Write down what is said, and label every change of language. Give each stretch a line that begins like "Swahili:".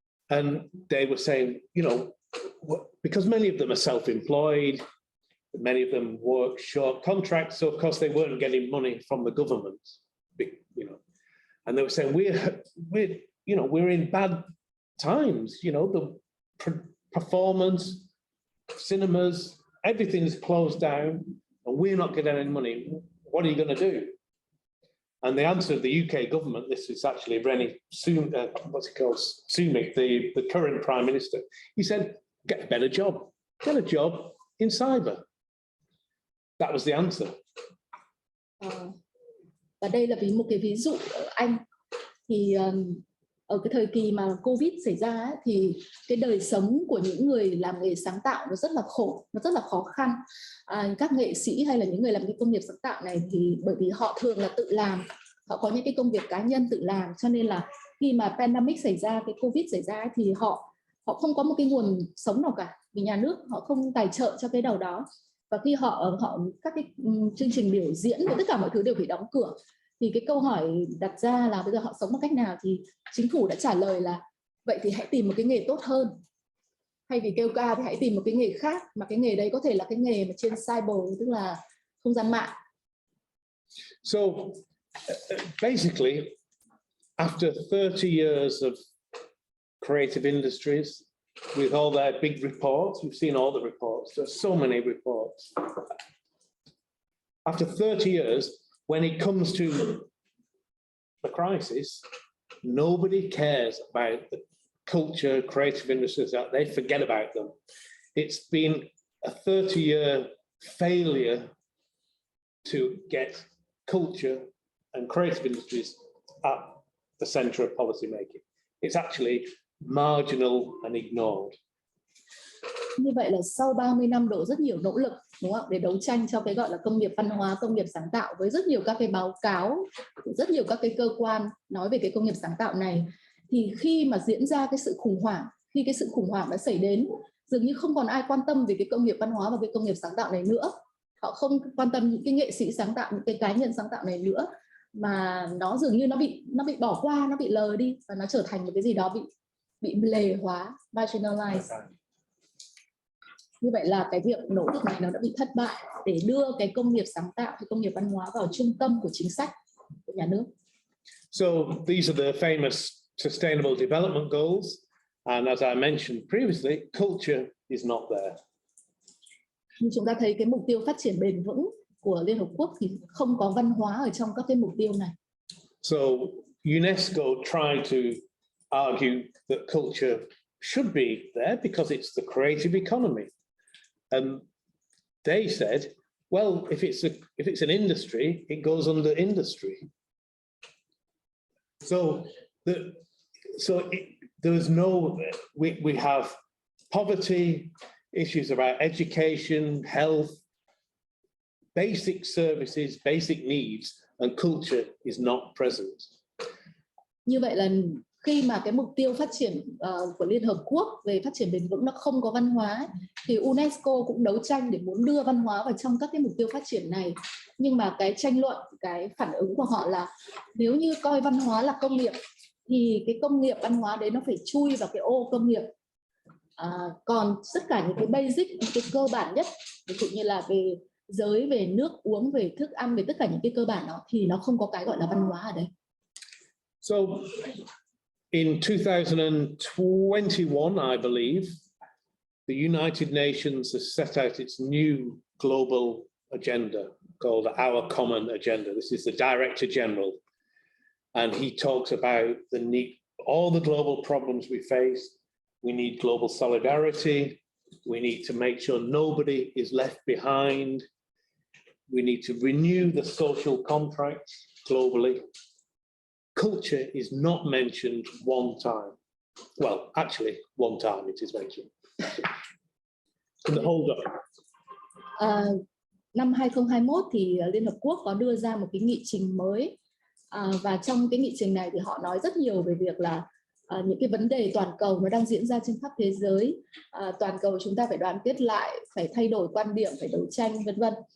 English: And they were saying, because many of them are self-employed, many of them work short contracts, so of course they weren't getting money from the government, and they were saying we're in bad times, the performance, cinemas, everything's closed down, and we're not getting any money. What are you going to do? And the answer of the UK government, this is actually Sunak, the current Prime Minister, he said, get a better job, get a job in cyber. That was the answer.
Vietnamese: Và đây là một cái ví dụ ở Anh. Thì ở cái thời kỳ mà Covid xảy ra ấy, thì cái đời sống của những người làm nghề sáng tạo nó rất là khổ, nó rất là khó khăn. Các nghệ sĩ hay là những người làm cái công nghiệp sáng tạo này thì bởi vì họ thường là tự làm, họ có những cái công việc cá nhân tự làm, cho nên là khi mà
English: pandemic
Vietnamese: xảy ra, cái Covid xảy ra ấy, thì họ không có một cái nguồn sống nào cả, vì nhà nước họ không tài trợ cho cái đầu đó. Và khi họ các cái chương trình biểu diễn và tất cả mọi thứ đều phải đóng cửa, Thì cái câu hỏi đặt ra là bây giờ họ sống bằng cách nào, thì chính phủ đã trả lời là vậy thì hãy tìm một cái nghề tốt hơn. Thay vì kêu ca thì hãy tìm một cái nghề khác, mà cái nghề đấy có thể là cái nghề mà trên cyber, tức là không gian mạng.
English: So basically, after 30 years of creative industries, with all their big reports, you've seen all the reports, there's so many reports. After 30 years, when it comes to the crisis, nobody cares about the culture, creative industries, that they forget about them. It's been a 30-year failure to get culture and creative industries at the center of policy making. It's actually marginal and ignored.
Vietnamese: Như vậy là sau 30 năm đổ rất nhiều nỗ lực, đúng không, để đấu tranh cho cái gọi là công nghiệp văn hóa, công nghiệp sáng tạo, với rất nhiều các cái báo cáo, rất nhiều các cái cơ quan nói về cái công nghiệp sáng tạo này, thì khi mà diễn ra cái sự khủng hoảng, khi cái sự khủng hoảng đã xảy đến, dường như không còn ai quan tâm về cái công nghiệp văn hóa và cái công nghiệp sáng tạo này nữa. Họ không quan tâm những cái nghệ sĩ sáng tạo, những cái cá nhân sáng tạo này nữa, mà nó dường như nó bị bỏ qua, nó bị lờ đi, và nó trở thành một cái gì đó bị lề hóa,
English: marginalized.
Vietnamese: Như vậy là cái việc nỗ lực này nó đã bị thất bại để đưa cái công nghiệp sáng tạo hay công nghiệp văn hóa vào trung tâm của chính sách của nhà nước.
English: So these are the famous Sustainable Development Goals, and as I mentioned previously, culture is not there.
Vietnamese: Như chúng ta thấy cái mục tiêu phát triển bền vững của Liên Hợp Quốc thì không có văn hóa ở trong các cái mục tiêu này.
English: So UNESCO tried to argue that culture should be there because it's the creative economy. And they said, well, if it's an industry, it goes under industry. So there was no, we have poverty, issues about education, health, basic services, basic needs, and culture is not present.
Vietnamese: Như vậy là khi mà cái mục tiêu phát triển của Liên Hợp Quốc về phát triển bền vững nó không có văn hóa, thì UNESCO cũng đấu tranh để muốn đưa văn hóa vào trong các cái mục tiêu phát triển này. Nhưng mà cái tranh luận, cái phản ứng của họ là nếu như coi văn hóa là công nghiệp, thì cái công nghiệp văn hóa đấy nó phải chui vào cái ô công nghiệp. Còn tất cả những cái
English: basic,
Vietnamese: những cái cơ bản nhất, ví dụ như là về giới, về nước uống, về thức ăn, về tất cả những cái cơ bản đó, thì nó không có cái gọi là văn hóa ở đây.
English: So in 2021, I believe, the United Nations has set out its new global agenda called Our Common Agenda. This is the Director General, and he talks about the need, all the global problems we face. We need global solidarity. We need to make sure nobody is left behind. We need to renew the social contracts globally. Culture is not mentioned one time. Well, actually, one time it is mentioned. In the whole document.
Vietnamese: Năm 2021 thì Liên Hợp Quốc có đưa ra một cái nghị trình mới, và trong cái nghị trình này thì họ nói rất nhiều về việc là những cái vấn đề toàn cầu nó đang diễn ra trên khắp thế giới. Toàn cầu chúng ta phải đoàn kết lại, phải thay đổi quan điểm, phải đấu tranh, vân vân.